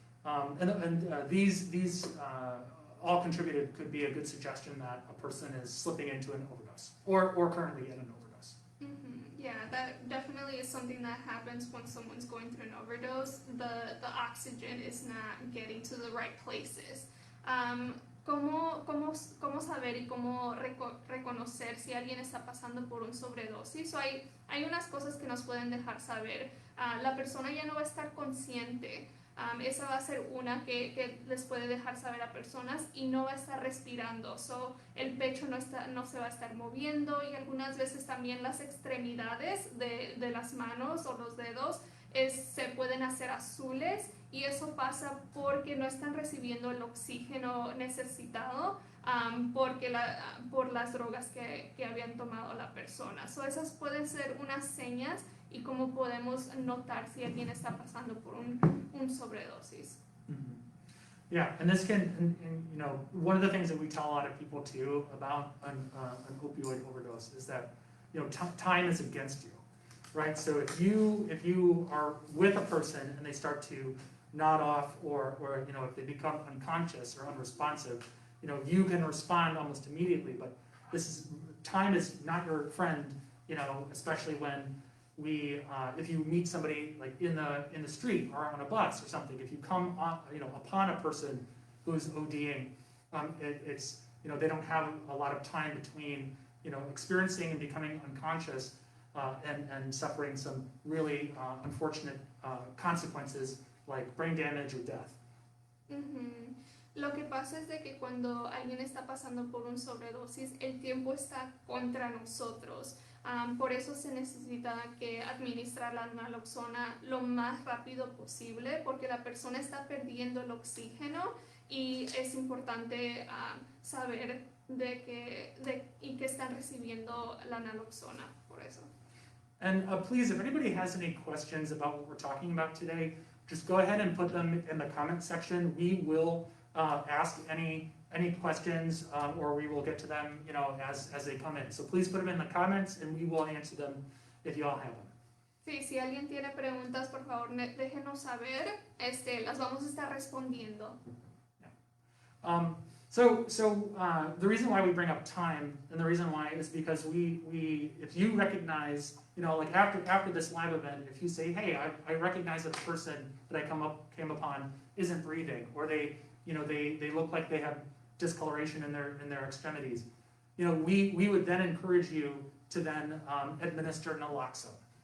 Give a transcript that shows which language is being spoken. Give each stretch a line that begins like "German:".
English: And these all contributed could be a good suggestion that a person is slipping into an overdose or currently in an overdose. Mm-hmm. Yeah, that definitely is something that happens when someone's going through an overdose. The oxygen is not getting to the right places.
Spanish: ¿Cómo saber y cómo reconocer si alguien está pasando por un sobredosis? So hay unas cosas que nos pueden dejar saber. La persona ya no va a estar consciente. Esa va a ser una que les puede dejar saber a personas, y no va a estar respirando. So, el pecho no se va a estar moviendo, y algunas veces también las extremidades de las manos o los dedos se pueden hacer azules, y eso pasa porque no están recibiendo el oxígeno necesitado por las drogas que habían tomado la persona. So, esas pueden ser unas señas y cómo podemos notar si alguien está pasando por un sobredosis. Mm-hmm.
English: Yeah, and this can, one of the things that we tell a lot of people too about an opioid overdose is that, time is against you, right? So if you are with a person and they start to nod off, or if they become unconscious or unresponsive, you can respond almost immediately. But time is not your friend, especially when if you meet somebody like in the street or on a bus or something. If you come upon a person who's ODing, it's they don't have a lot of time between experiencing and becoming unconscious and suffering some really unfortunate consequences like brain damage or death. Mm-hmm.
Spanish: Lo que pasa es de que cuando alguien está pasando por un sobredosis, el tiempo está contra nosotros. Por eso se necesita que administrar la naloxona lo más rápido posible, porque la persona está perdiendo el oxígeno, y es importante saber y que están recibiendo la naloxona, por eso.
English: And please, if anybody has any questions about what we're talking about today, just go ahead and put them in the comment section. We will ask any questions, or we will get to them, as they come in. So please put them in the comments, and we will answer them if you all have them.
Spanish: Sí, si alguien tiene preguntas, por favor, déjenos saber, las vamos a estar respondiendo.
English: So the reason why we bring up time, and the reason why is because if you recognize, like after this live event, if you say, hey, I recognize that a person that I came upon isn't breathing, or they look like they have discoloration in their extremities, we would then encourage you to then administer naloxone.